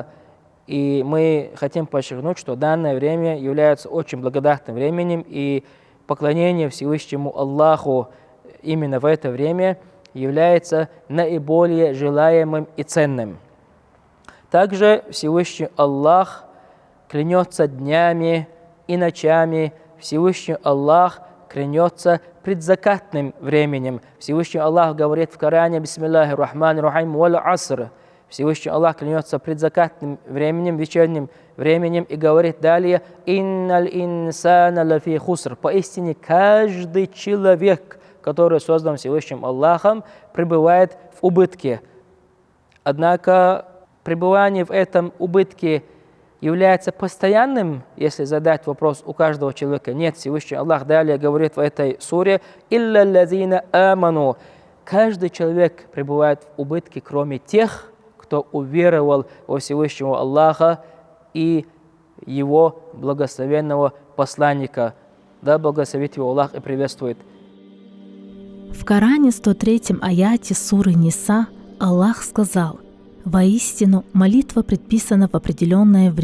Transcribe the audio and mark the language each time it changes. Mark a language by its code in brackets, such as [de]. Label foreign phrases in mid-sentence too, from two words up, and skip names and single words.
[ru] И мы хотим подчеркнуть, что данное время является очень благодатным временем, и поклонение Всевышнему Аллаху именно в это время является наиболее желаемым и ценным. Также Всевышний Аллах клянется днями и ночами. Всевышний Аллах клянется предзакатным временем. Всевышний Аллах говорит в Коране: [ar] بسم الله الرحمن الرحيم والعصر. [ru] Всевышний Аллах клянется предзакатным временем, вечерним временем, и говорит далее: [ar] إن الإنسان لفي خسر. [ru] Поистине каждый человек, который создан Всевышним Аллахом, пребывает в убытке. Однако пребывание в этом убытке является постоянным, если задать вопрос у каждого человека. Нет, Всевышний Аллах далее говорит в этой суре: [ar] «إلا الذين آمنوا». [ru] Каждый человек пребывает в убытке, кроме тех, кто уверовал во Всевышнего Аллаха и Его благословенного посланника. Да благословит его Аллах и приветствует. В Коране 103 аяте суры Ниса Аллах сказал: «Воистину, молитва предписана в определенное время».